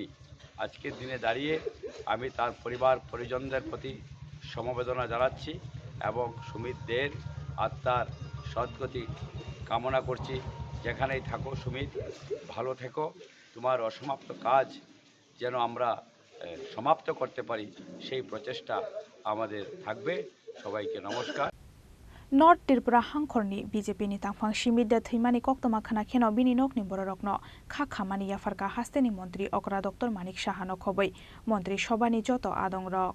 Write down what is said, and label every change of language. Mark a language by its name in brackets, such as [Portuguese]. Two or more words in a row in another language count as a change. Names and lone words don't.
[Bangla] আজকের দিনে দাঁড়িয়ে আমি তার পরিবার পরিজনদের প্রতি সমবেদনা জানাচ্ছি এবং সুমিত দের আত্মার সদ্গতি কামনা করছি। যেখানেই থাকো সুমিত, ভালো থেকো, তোমার অসমাপ্ত কাজ যেন আমরা সমাপ্ত করতে পারি সেই প্রচেষ্টা আমাদের থাকবে। সবাইকে নমস্কার। [Kok Borok] नर्थ त्रिपुरा हांखरनि बीजेपी नि तांफां सिमिद्या थैमानि कक्तमा खाना खेनो बिनि नकनि बररकनो खा खामानि याफारका हास्तेनि मन्त्री अकरा डक्टर मानिक साहानो खबै मन्त्री सभानि जत आदं रक।